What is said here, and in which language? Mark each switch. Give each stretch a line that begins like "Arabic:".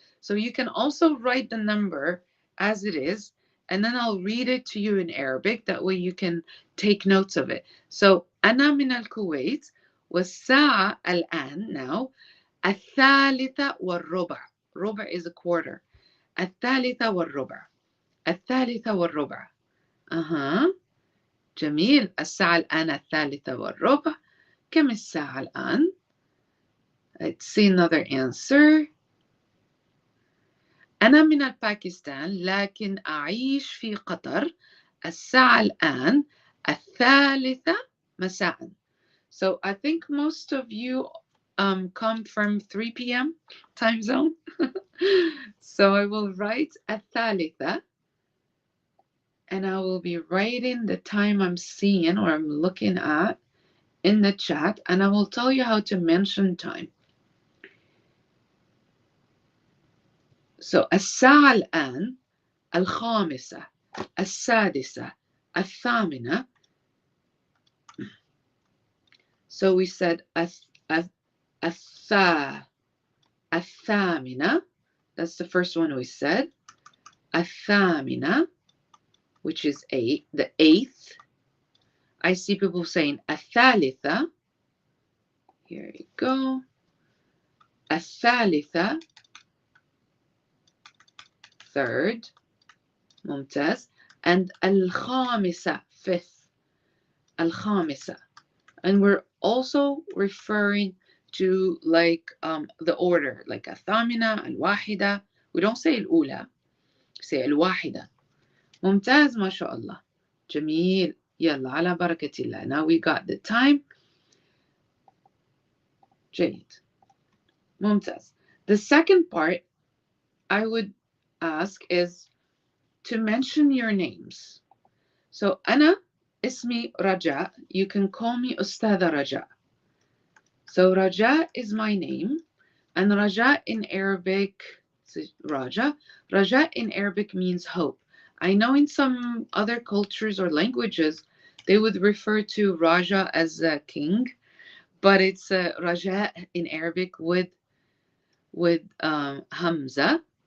English: So you can also write the number as it is, and then I'll read it to you in Arabic. That way you can take notes of it.
Arabic: So أنا من الكويت والساعة الآن now 3:15.
English: ربع is a quarter.
Arabic: 3:15. 3:15. جميل. الساعة الآن 3:15. كم الساعة الآن؟
English: Let's see another answer.
Arabic: أنا من الباكستان لكن أعيش في قطر. الساعة الآن 3:00 مساء.
English: So I think most of you come from 3 p.m. time zone. So I will write 3:00. And I will be writing the time I'm seeing or I'm looking at in the chat, and I will tell you how to mention time.
Arabic: So الساعة الآن 5:00 6:00 8:00.
English: So we said الثامنة. That's the first one we said. الثامنة, which is 8, the 8th. I see people saying الثالثة. Here you go. الثالثة, 3rd. ممتاز. And الخامسة, 5th.
Arabic: الخامسة.
English: And we're also referring to like the order, like الثامنة, الواحدة. We don't say الأولى, say الواحدة.
Arabic: ممتاز ما شاء الله. جميل. يلا على بركة الله.
English: Now we got the time.
Arabic: جيد. ممتاز.
English: The second part I would ask is to mention your names.
Arabic: So أنا اسمي رجاء.
English: You can call me أستاذة رجاء. So Raja is my name, and Raja in Arabic, Raja in Arabic means hope. I know in some other cultures or languages, they would refer to Raja as a king, but it's Raja in Arabic with Hamza.